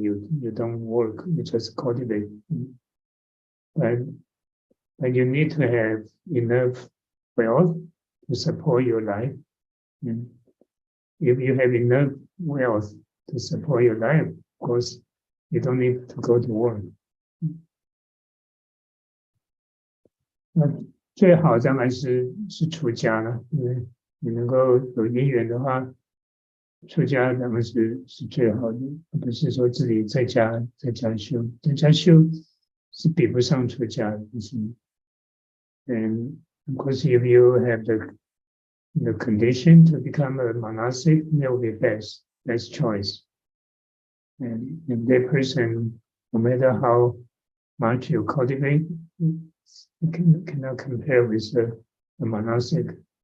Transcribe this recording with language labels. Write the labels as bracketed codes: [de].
[en] You don't work, you just cultivate. But you need to have enough wealth to support your life. If you have enough wealth to support your life, of course, you don't need to go to work. [zh] 那最好当然是出家了，因为你能够有因缘的话，出家当然是最好的，而不是说自己在家修，在家修是比不上出家的。 [en] And of course, if you have the condition to become a monastic, that will be best choice. And that person, no matter how much you cultivate, you cannot compare with a monastic.